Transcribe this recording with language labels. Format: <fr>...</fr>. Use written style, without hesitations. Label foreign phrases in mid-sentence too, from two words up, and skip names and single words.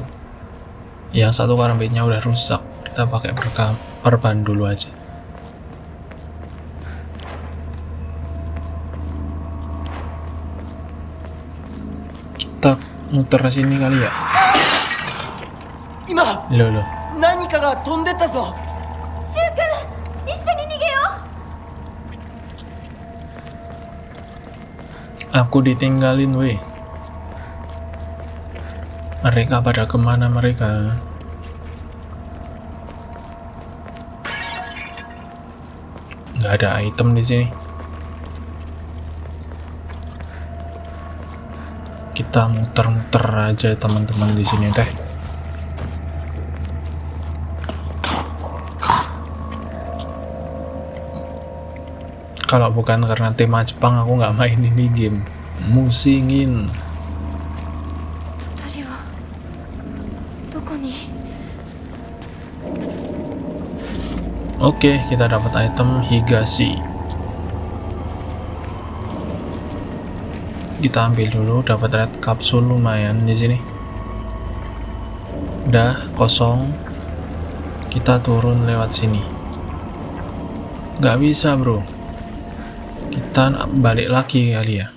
<id>Yang satu karambitnya udah rusak. Kita pakai perban dulu aja. Kita muter sini kali ya. Loh.</id> <ja>何かが飛んでったぞ。</ja> <id>Aku ditinggalin weh. Mereka pada kemana mereka? Nggak ada item di sini. Kita muter-muter aja teman-teman di sini teh. Kalau bukan karena tema Jepang aku nggak main ini game. Musingin.</id> <ja>二人はどこに？</ja> <id>Oke, kita dapat item Higashi. Kita ambil dulu, dapat</id> <en>red capsule</en> <id>lumayan di sini. Udah kosong. Kita turun lewat sini. Gak bisa, bro. Kita balik lagi kali ya.</id>